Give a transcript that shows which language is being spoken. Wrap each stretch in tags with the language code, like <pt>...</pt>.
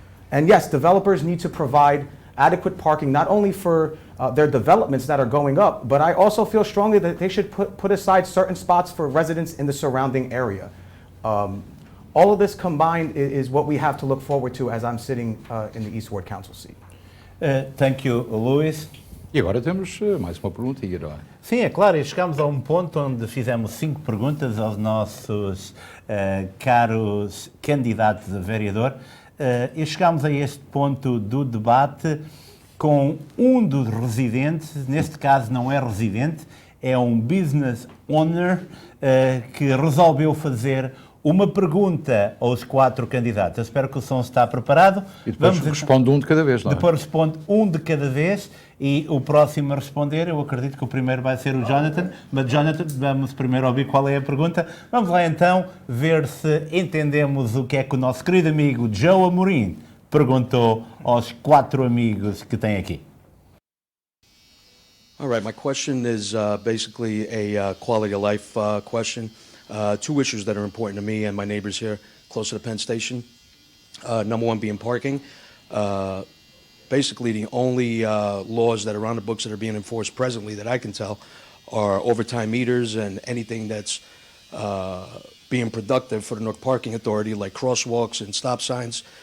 <en>And yes, developers need to provide adequate parking not only for their developments that are going up, but I also feel strongly that they should put aside certain spots for residents in the surrounding area. All of this combined is what we have to look forward to as I'm sitting in the East Ward Council seat. Thank you, Luis.</en> <pt>E agora temos mais uma pergunta, Herói. Sim, é claro, e chegamos a um ponto onde fizemos 5 perguntas aos nossos caros candidatos a vereador e chegamos a este ponto do debate com um dos residentes, neste caso não é residente, é um business owner que resolveu fazer uma pergunta aos 4 candidatos. Eu espero que o som está preparado. E depois responde um de cada vez, não é? Depois responde um de cada vez e o próximo a responder, eu acredito que o primeiro vai ser o Jonathan, mas Jonathan, vamos primeiro ouvir qual é a pergunta. Vamos lá então ver se entendemos o que é que o nosso querido amigo Joe Amorim perguntou aos 4 amigos que tem aqui.</pt> <en>All right, my question is basically a quality of life question. 2 issues that are important to me and my neighbors here close to the Penn Station. Number 1 being parking. Basically, the only laws that are on the books that are being enforced presently that I can tell are overtime meters and anything that's being productive for the Newark Parking Authority, like crosswalks and stop signs.</en>